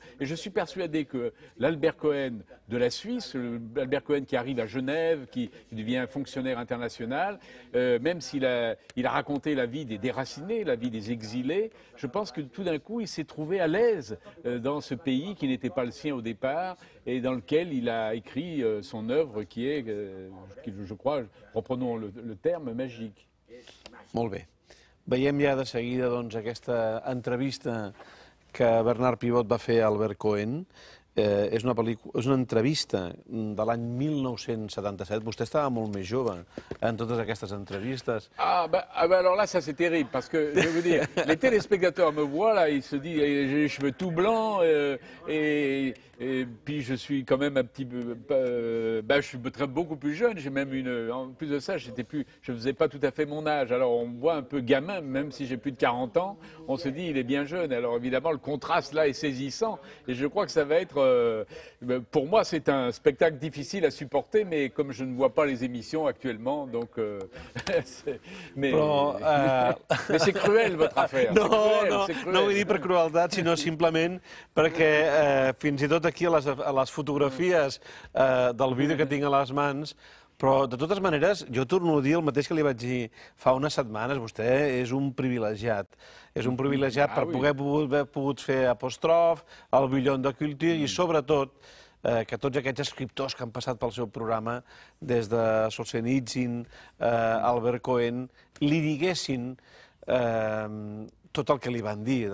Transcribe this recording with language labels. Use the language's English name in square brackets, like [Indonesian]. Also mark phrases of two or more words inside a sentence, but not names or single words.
[French] Et je suis persuadé que l'Albert Cohen de la Suisse, l'Albert Cohen qui arrive à Genève, qui devient fonctionnaire international, même s'il a raconté la vie des déracinés, la vie des exilés, je pense que tout d'un coup, il s'est trouvé à l'aise dans ce pays qui n'était pas le sien au départ et dans lequel il a écrit son œuvre qui est, je crois, reprenons le terme, magique. [Catalan] Molt bé. Veiem ja de seguida doncs, aquesta entrevista que Bernard Pivot va fer a Albert Cohen. És una entrevista de l'any 1977. Vostè estava molt més jove en totes aquestes entrevistes. [French] Alors là, ça c'est terrible, parce que, je vais vous dire, les téléspectateurs me voient, là, ils se disent, j'ai les cheveux tout blancs, et puis je suis quand même un petit peu, je suis beaucoup plus jeune, j'ai même en plus de ça, je faisais pas tout à fait mon âge, alors on me voit un peu gamin, même si j'ai plus de 40 ans, on se dit, il est bien jeune, alors évidemment, le contraste là est saisissant, et je crois que ça va être, pour moi, c'est un spectacle difficile à supporter, mais comme je ne vois pas les émissions actuellement, donc, mais c'est cruel, votre affaire. [Catalan] No vull dir per crueltat, sinó simplement perquè fins i tot aquí a les fotografies del vídeo que tinc a les mans, però de totes maneres jo torno a dir el mateix que li vaig dir fa unes setmanes, vostè és un privilegiat. És un privilegiat per haver pogut fer Apostrophe, el Billon de Culture i sobretot que tots aquests escriptors que han passat pel seu programa, des de Solzhenitsyn, Albert Cohen, li diguessin tot el que li van dir.